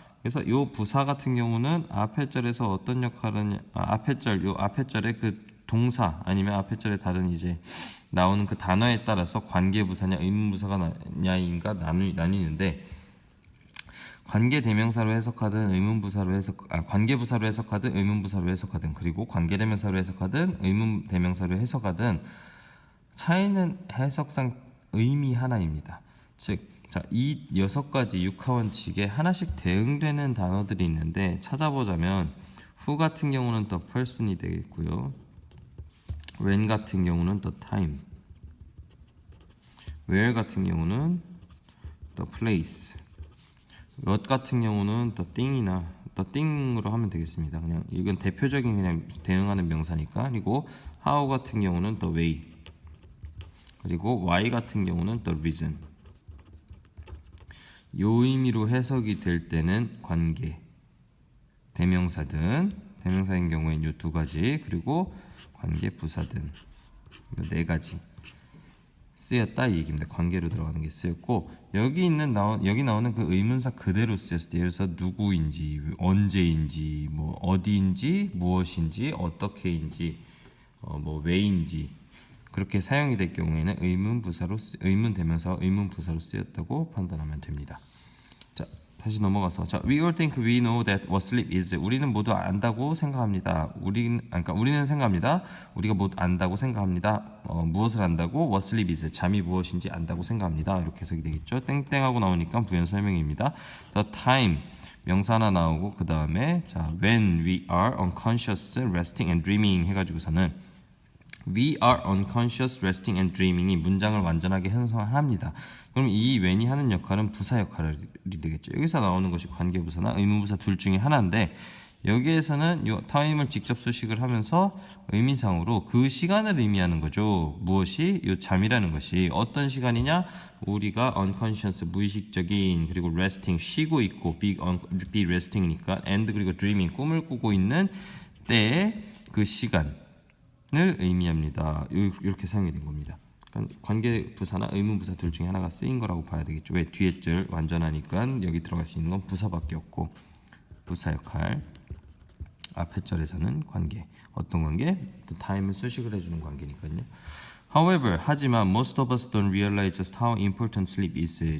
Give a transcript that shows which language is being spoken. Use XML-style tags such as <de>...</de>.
<ko>그래서 이 부사 같은 경우는 앞에 절에서 어떤 역할은 앞에 절, 요 앞에 절의 그 동사 아니면 앞에 절에 다른 이제 나오는 그 단어에 따라서 관계부사냐 의문부사가냐인가 나뉘는데, 관계대명사로 해석하든 의문부사로 관계부사로 해석하든 의문부사로 해석하든, 그리고 관계대명사로 해석하든 의문대명사로 해석하든 차이는 해석상 의미 하나입니다. 즉, 자, 이 6가지 육하원칙에 하나씩 대응되는 단어들이 있는데 찾아보자면 who 같은 경우는 the person이 되겠고요.</ko> <en>when 같은 경우는 the time, where 같은 경우는 the place, what 같은 경우는 the thing이나 the thing으로 하면 되겠습니다.</en> <ko>그냥 이건 대표적인 그냥 대응하는 명사니까. 그리고 how 같은 경우는 the way, 그리고 why 같은 경우는 the reason. 요 의미로 해석이 될 때는 관계 대명사든 대명사인 경우엔 요 2가지, 그리고 관계 부사든 요 4가지 쓰였다 이 얘기입니다. 관계로 들어가는 게 쓰였고, 여기 나오는 그 의문사 그대로 쓰였을 때, 예를 들어서 누구인지, 언제인지, 뭐 어디인지, 무엇인지, 어떻게인지, 뭐 왜인지 그렇게 사용이 될 경우에는 의문대명사와 의문부사로 쓰였다고 판단하면 됩니다. 자, 다시 넘어가서, 자,</ko> <en>we all think we know that what sleep is.</en> <ko>우리는 모두 안다고 생각합니다. 우리는 생각합니다. 우리가 모두 안다고 생각합니다. 무엇을 안다고?</ko> <en>what sleep is.</en> <ko>잠이 무엇인지 안다고 생각합니다. 이렇게 해석이 되겠죠. 땡땡하고 나오니까 부연 설명입니다.</ko> <en>the time 명사 하나 나오고, 그 다음에 자, when we are unconscious, resting and dreaming 해가지고서는 we are unconscious, resting and dreaming이 문장을 완전하게 형성합니다.</en> <ko>그럼 이 when이 하는 역할은 부사 역할이 되겠죠. 여기서 나오는 것이 관계부사나 의문부사 둘 중에 하나인데, 여기에서는 이 time을 직접 수식을 하면서 의미상으로 그 시간을 의미하는 거죠. 무엇이? 이 잠이라는 것이 어떤 시간이냐? 우리가 unconscious 무의식적인, 그리고 resting 쉬고 있고, be resting이니까 and 그리고 dreaming 꿈을 꾸고 있는 때의 그 시간을 의미합니다. 이렇게 사용이 된 겁니다. 관계부사나 의문부사 둘 중에 하나가 쓰인 거라고 봐야 되겠죠. 왜? 뒤에 절 완전하니까 여기 들어갈 수 있는 건 부사밖에 없고, 부사 역할. 앞에 절에서는 관계. 어떤 관계? The time을 수식을 해주는 관계니까요.</ko> <en>However,</en> <ko>하지만</ko> <en>most of us don't realize just how important sleep is.</en>